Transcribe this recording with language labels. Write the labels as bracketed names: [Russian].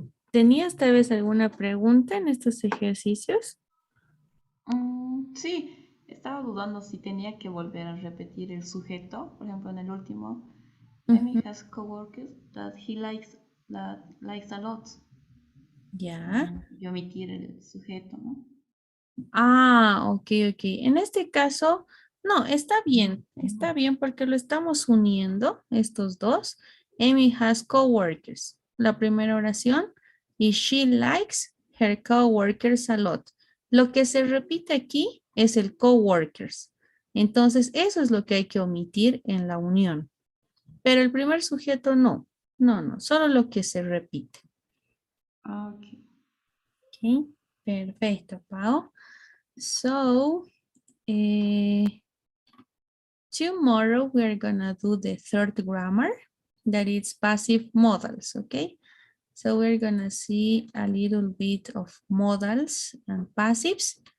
[Spanish] ¿Tenías tal vez alguna pregunta en estos ejercicios? Sí, estaba dudando si tenía que volver a repetir el sujeto. Por ejemplo, en el último, Amy Ujú. [English] has coworkers that likes a lot. Ya. [Spanish] Y omitir el sujeto, ¿no? Ah, ok, ok. En este caso, no, está bien porque lo estamos uniendo, estos dos. [English] Amy has coworkers. [Spanish] La primera oración y [English] she likes her coworkers a lot. [Spanish] Lo que se repite aquí es el coworkers. Entonces, eso es lo que hay que omitir en la unión. Pero el primer sujeto no, no, solo lo que se repite. Ok. Ok, perfecto, Pau. [English] So, eh, tomorrow we're gonna do the third grammar, that is passive modals, okay? So we're gonna see a little bit of modals and passives.